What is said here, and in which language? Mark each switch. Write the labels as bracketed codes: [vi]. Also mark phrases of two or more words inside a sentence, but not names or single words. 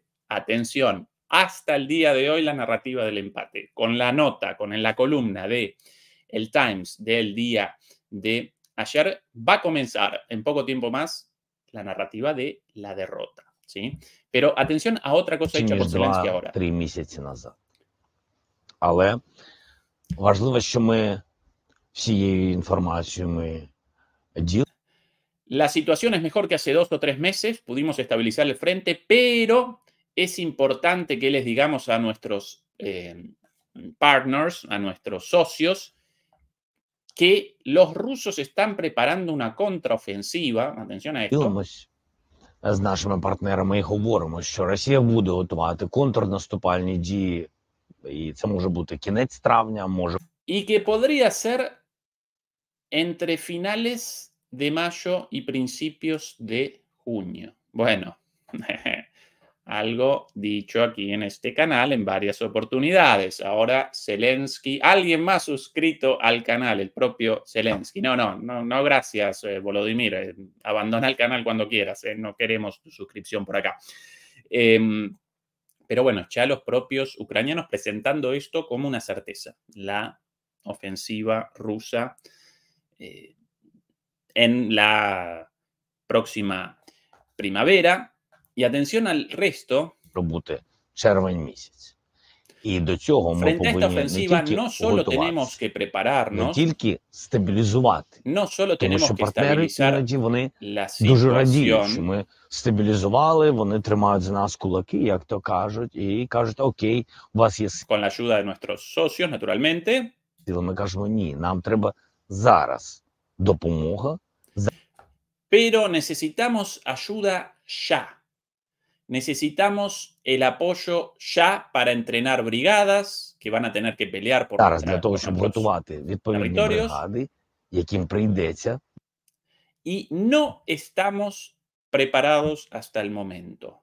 [es] Atención, hasta el día de hoy la narrativa del empate, con la nota, con la columna de el Times del día de ayer, va a comenzar en poco tiempo más la narrativa de la derrota, ¿sí? Pero atención a otra cosa hecha por Zelensky ahora. [uk] 3 місяці назад. Але важливо, що ми всією інформацією ми ділимо. [es] La situación es mejor que hace 2 o 3 meses, pudimos estabilizar el frente, pero es importante que les digamos a nuestros partners, a nuestros socios, que los rusos están preparando una contraofensiva, atención a esto. [uk] З нашими партнерами і говоримо, що Росія буде готувати контрнаступальні дії, і це може бути кінець травня, може... [es] Y que podría ser entre finales de mayo y principios de junio. Bueno, algo dicho aquí en este canal en varias oportunidades. Ahora Zelensky, alguien más suscrito al canal, el propio Zelensky. No, gracias, Volodymyr. Abandona el canal cuando quieras, no queremos tu suscripción por acá. Pero bueno, ya los propios ucranianos presentando esto como una certeza. La ofensiva rusa en la próxima primavera. Y atención al resto. [uk] Червень місяць. І до цього ми повинні не тільки готуватися, не тільки стабілізувати. Тому що партнери іноді вони дуже радіють, що ми стабілізували, вони тримають за нас кулаки, як то кажуть, і кажуть, окей, у вас є сили. [es] Con la ayuda de nuestros socios, naturalmente. [uk] Ми кажемо, ні, нам треба зараз допомога. [es] Pero necesitamos ayuda ya. Necesitamos el apoyo ya para entrenar brigadas que van a tener que pelear por nuestros territorios. Y no estamos preparados hasta el momento.